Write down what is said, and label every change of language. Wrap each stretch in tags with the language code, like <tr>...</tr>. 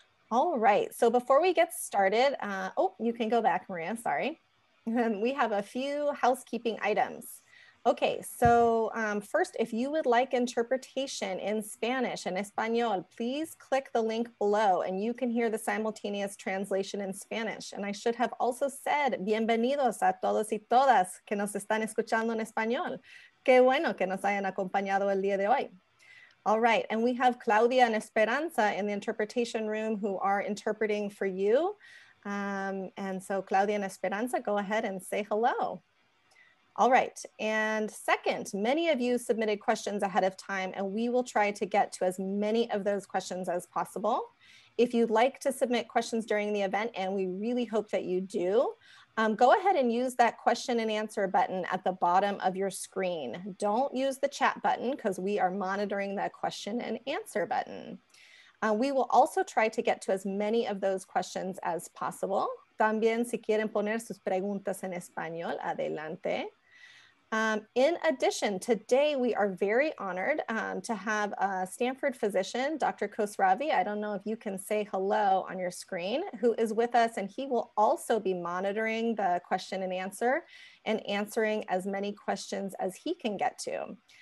<en>All right, so before we get started, oh, you can go back, Maria, sorry. We have a few housekeeping items. Okay, so first, if you would like interpretation in Spanish and Espanol, please click the link below and you can hear the simultaneous translation in Spanish. And I should have also said,</en> <es>bienvenidos a todos y todas que nos están escuchando en español. Qué bueno que nos hayan acompañado el día de hoy.</es> <en>All right, and we have Claudia and Esperanza in the interpretation room who are interpreting for you. And so Claudia and Esperanza, go ahead and say hello. All right, and second, many of you submitted questions ahead of time, and we will try to get to as many of those questions as possible. If you'd like to submit questions during the event, and we really hope that you do, go ahead and use that question and answer button at the bottom of your screen. Don't use the chat button because we are monitoring that question and answer button. We will also try to get to as many of those questions as possible.</en> <es>También, si quieren poner sus preguntas en español, adelante.</es> <en>In addition, today we are very honored to have a Stanford physician, Dr. Khosravi. I don't know if you can say hello on your screen, who is with us, and he will also be monitoring the question and answering as many questions as he can get to.</en>